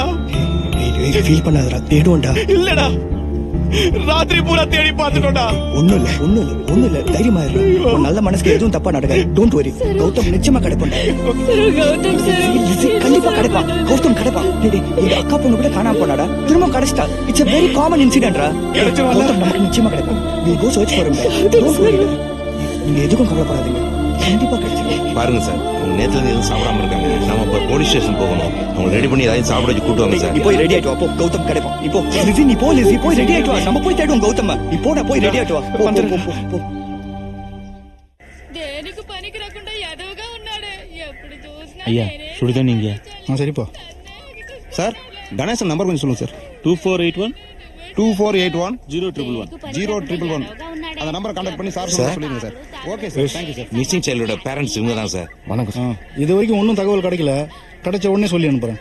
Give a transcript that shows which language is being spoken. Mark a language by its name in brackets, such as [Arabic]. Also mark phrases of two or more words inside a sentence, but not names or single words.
[Tamil] ஃபீல் பண்ணாதடா தேடுவோம்டா இல்லடா ராத்திரி பூரா தேடி பார்த்துட்டோம்டா ஒண்ணும் இல்ல தைரியமா இரு உன் நல்ல மனசுக்கு எதுவும் தப்பா நடக்காது [English] don't worry [Tamil] கௌதம் நிச்சயமா கிடைப்பான்டா கௌதம் சார் கண்டிப்பா கிடைப்பான் கௌதம் கிடைப்பான் டேய் இந்த அக்கா பொண்ணு கூட காணாம போனாடா திரும்ப கிடைச்சிட்டா [English] it's a very common incident [Tamil] ரா கௌதம் நமக்கு நிச்சயமா கிடைப்பான் [English] we go search for him don't worry [Tamil] நீங்க எதுக்கும் கவலைப்படாதீங்க கண்டிப்பா கிடைச்சிடும் பாருங்க சார் அவங்க நேத்துல இருந்து எதுவும் சாப்பிடாம இருக்காங்க நம்ம இப்ப [English] police station [Tamil] போகணும் அவங்க ரெடி பண்ணி ஏதாவது சாப்பிட வச்சு கூட்டு வாங்க சார் நீ போய் ரெடி ஆயிட்டு வா போ கௌதம் கிடைப்பான் இப்போ லிசி நீ போய் ரெடி ஆயிட்டு வா நம்ம போய் தேடுவோம் கௌதம் நீ போய் ரெடி ஆயிட்டு வா போ [Telugu] దేనికి పనికి రాకుండా ఎదవగా ఉన్నాడు ఎప్పుడు చూసినా [Tamil] ஐயா சுடுதண்ணி இங்க சரிப்பா சார் கணேசன் நம்பர் கொஞ்சம் சொல்லுங்க சார் 2481 2481 0111 அந்த நம்பரை கான்டாக்ட் பண்ணி சார் சொல்லுங்க சார் [English] okay sir thank you sir missing child [Tamil] பேரண்ட்ஸ் இவங்க தான் சார் வணக்கம் சார் இது வரைக்கும் ஒன்றும் தகவல் கிடைக்கல கிடைச்ச உடனே சொல்லி அனுப்புறேன்